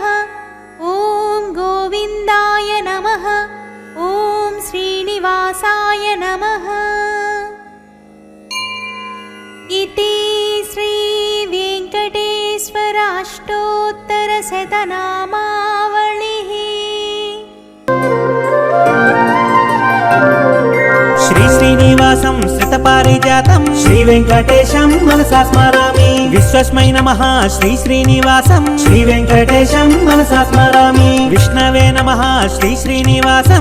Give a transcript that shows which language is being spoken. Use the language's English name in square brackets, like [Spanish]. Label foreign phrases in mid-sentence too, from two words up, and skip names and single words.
[Sanskrit] ॐ गोविन्दाय नमः। ॐ श्रीनिवासाय नमः। इति श्रीवेङ्कटेश्वराष्टोत्तरशतनामावलिः। श्री श्रीनिवासं श्रितपारिजातं श्री वेंकटेशं मनसा स्मरामि विश्वस्मै नमः श्री श्रीनिवासं श्री वेंकटेशं मनसा स्मरामि विष्णवे नमः श्री श्रीनिवासं